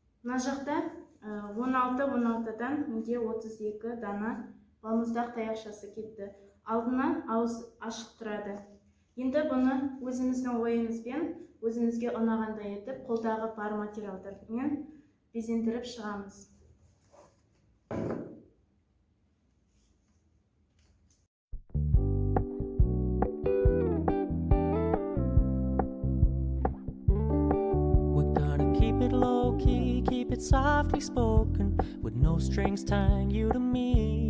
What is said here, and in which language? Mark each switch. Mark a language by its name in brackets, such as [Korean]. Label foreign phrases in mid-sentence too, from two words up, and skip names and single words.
[Kazakh] Мына жақта 16-16-дан менде 32 дана балмақздақ таяқшасы кетті. Алдына ауыз ашық тұрады. Енді бұны өзіміздің ойымызбен, өзімізге ұнағандай етіп, қолдағы бар материалдармен безендіріп шығамыз. [English] Low-key, keep it softly spoken, with no strings tying you to me.